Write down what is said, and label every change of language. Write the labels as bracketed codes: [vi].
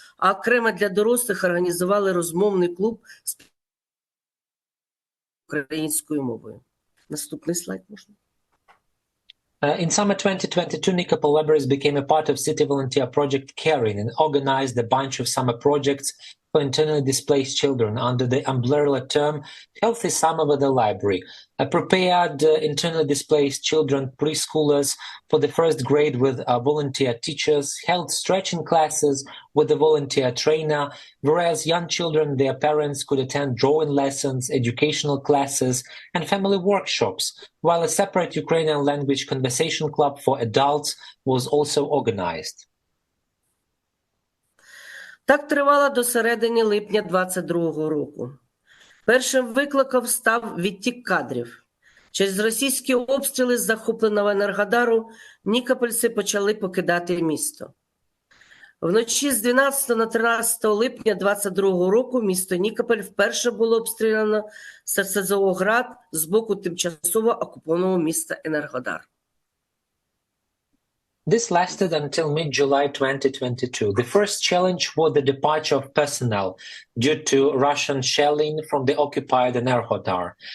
[uk] А окремо для дорослих організували розмовний клуб з українською мовою. Наступний слайд можна. [en] In summer 2022, Nikopol Libraries became a part of City Volunteer Project Caring and organized a bunch of summer projects for internally displaced children under the umbrella term Healthy Summer with the Library. Prepared internally displaced children preschoolers for the first grade with volunteer teachers, held stretching classes with a volunteer trainer, whereas young children and their parents could attend drawing lessons, educational classes, and family workshops, while a separate Ukrainian language conversation club for adults was also organized. [uk] Так тривало до середини липня 22-го року. Першим викликом став відтік кадрів. Через російські обстріли з захопленого Енергодару нікопольці почали покидати місто. Вночі з 12 на 13 липня 22-го року місто Нікополь вперше було обстріляно з РСЗО «Град» з боку тимчасово окупованого міста Енергодар. [en] This lasted until mid-July 2022. The first challenge was the departure of personnel due to Russian shelling from the occupied Enerhodar.